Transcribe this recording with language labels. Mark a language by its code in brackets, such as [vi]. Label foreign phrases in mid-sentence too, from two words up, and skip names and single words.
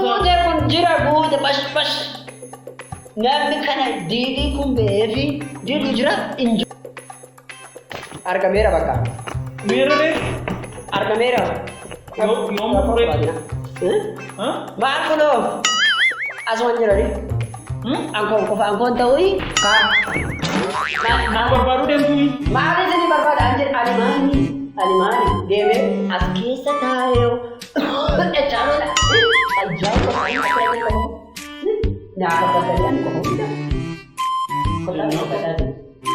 [om] Guute kun jira, guute, bash, bash. Namni kana diidii kun ba'ee fi diidii jira, hin jiru. Argameera bakka. Meera ree? Argameera. Yoo, yoo murree. Eh? Hah? Maal kunoo? As waan jirani? Hmm? Ankoon qofa, ankoon ta'uu? Kaa. Ma-, ma barbaadu deemtu? Maal isin barbaada? Ani jedh-, ani maali? Ani maali? Deemee as keessa taa'ee yoo. Echaaloodha. Ajaa'iba! Naa barbaadanii ani qofa hunda. Qofa barbaadanii.